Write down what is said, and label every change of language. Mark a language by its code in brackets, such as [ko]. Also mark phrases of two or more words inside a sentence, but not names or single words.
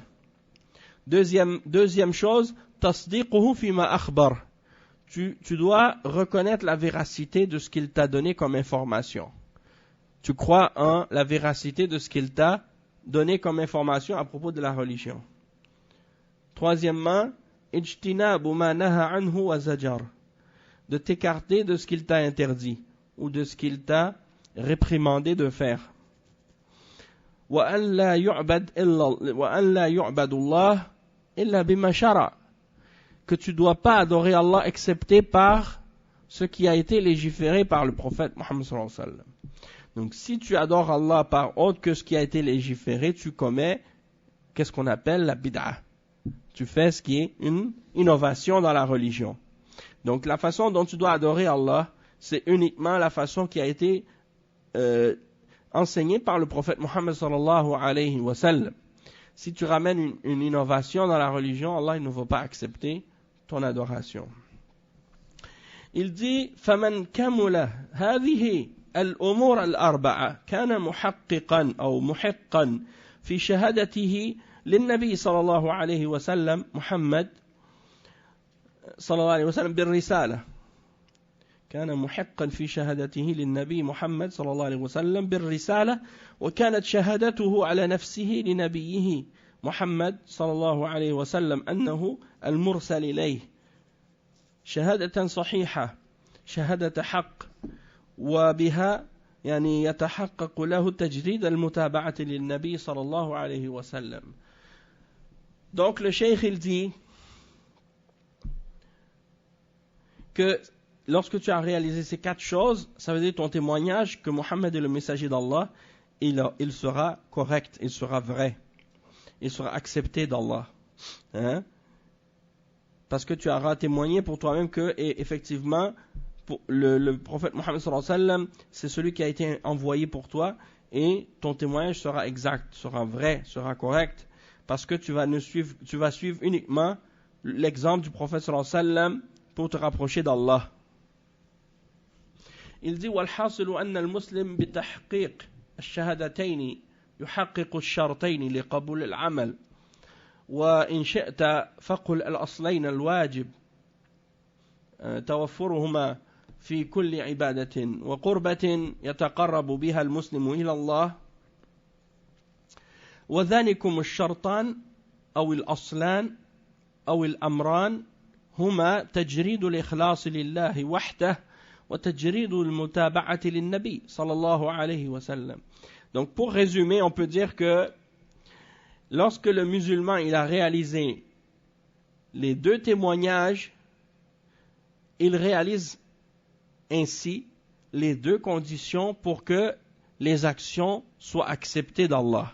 [fr] Deuxième chose, [ar] تصديقه فيما أخبر. [fr] Tu dois reconnaître la véracité de ce qu'il t'a donné comme information. Tu crois en la véracité de ce qu'il t'a donné comme information à propos de la religion. Troisièmement, [ar] اجتناب ما نهى عنه وزجر. [fr] De t'écarter de ce qu'il t'a interdit ou de ce qu'il t'a réprimandé de faire. [ar] وأن لا يعبد الله إلا بما شرع. [fr] Que tu ne dois pas adorer Allah excepté par ce qui a été légiféré par le prophète Muhammad [ar] صلى الله عليه وسلم. [fr] Donc si tu adores Allah par autre que ce qui a été légiféré, tu commets qu'est-ce qu'on appelle la bid'a. Tu fais ce qui est une innovation dans la religion. Donc la façon dont tu dois adorer Allah, c'est uniquement la façon qui a été enseignée par le prophète Muhammad [ar] صلى الله عليه وسلم. [fr] Si tu ramènes une innovation dans la religion, Allah ne va pas accepter ton adoration. Il dit [ar] فَمَنْ كَمُلَ هذه الأمور الأربعة كان محققا أو محقا في شهادته للنبي صلى الله عليه وسلم محمد صلى الله عليه وسلم بالرسالة. كان محقا في شهادته للنبي محمد صلى الله عليه وسلم بالرسالة، وكانت شهادته على نفسه لنبيه محمد صلى الله عليه وسلم أنه المرسل إليه شهادة صحيحة، شهادة حق، وبها يعني يتحقق له تجريد المتابعة للنبي صلى الله عليه وسلم. [fr] Donc le cheikh il dit que lorsque tu as réalisé ces 4 choses, ça veut dire ton témoignage que Mohammed est le messager d'Allah, il sera correct, il sera vrai, il sera accepté d'Allah. Hein? Parce que tu auras témoigné pour toi-même que, et effectivement, le prophète Mohammed [ar] صلى الله عليه وسلم, [fr] c'est celui qui a été envoyé pour toi, et ton témoignage sera exact, sera vrai, sera correct, parce que tu vas suivre uniquement l'exemple du prophète [ar] صلى الله عليه وسلم [fr] pour te rapprocher d'Allah. Il dit [ar] والحاصل أن المسلم بتحقيق الشهادتين يحقق الشرطين لقبول العمل، وإن شئت فقل الأصلين الواجب توفرهما في كل عبادة وقربة يتقرب بها المسلم إلى الله، وذلكم الشرطان أو الأصلان أو الأمران هما تجريد الإخلاص لله وحده وتجريد المتابعة للنبي صلى الله عليه وسلم. [fr] Donc pour résumer, on peut dire que lorsque le musulman il a réalisé les 2 témoignages, il réalise ainsi les 2 conditions pour que les actions soient acceptées d'Allah.